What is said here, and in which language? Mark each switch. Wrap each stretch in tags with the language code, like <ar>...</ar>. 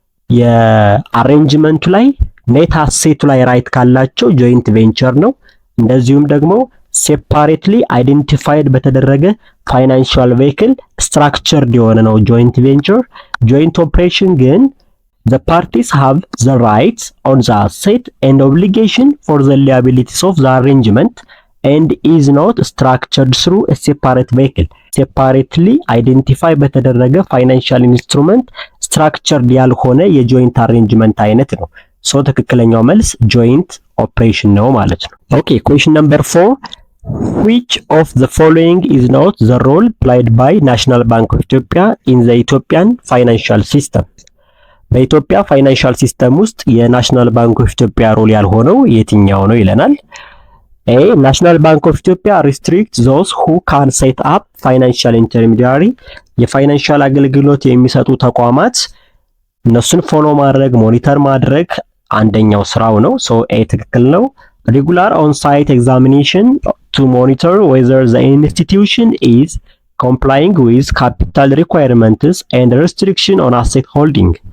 <am>የአሬንጅመንቱ ላይ ኔት አሴቱ ላይ ራይት ካላቸው ጆይንት ቬንቸር ነው። እንደዚሁም ደግሞ ሴፓሬትሊ አይደንቲፋይድ በተደረገ ፋይናንሻል ቬሂክል ስትራክቸርድ የሆነ ነው ጆይንት ቬንቸር። ጆይንት ኦፕሬሽን ግን</am> <en>the parties have the rights on the asset and obligation for the liabilities of the arrangement and is not structured through a separate vehicle separately identify</en> <am>በተደረገ ፋይናንሻል ኢንስትሩመንት ስትራክቸርድ ያልሆነ የጆይንት አሬንጅመንት አይነት ነው። ሶ ትክክለኛው መልስ ጆይንት ኦፕሬሽን ነው ማለት ነው።</am> <en>ኦኬ question number 4 which of the following is not the role played by National Bank of Ethiopia in the Ethiopian financial system?</en> <am>በኢትዮጵያ ፋይናንሻል ሲስተም ውስጥ የናሽናል ባንክ ኦፍ ኢትዮጵያ ሮል ያልሆነው የትኛው ነው ይለናል። A.</am> <en>National Bank of Ethiopia restricts those who can set up financial intermediary</en> <am>የፋይናንሻል አገልግሎት የሚሰጡ ተቋማት እነሱን ፎሎ ማድረግ ሞኒተር ማድረግ አንደኛው ስራው ነው። ሶ A ትክክል ነው።</am> <en>Regular on-site examination to monitor whether the institution is complying with capital requirements and restriction on asset holding</en>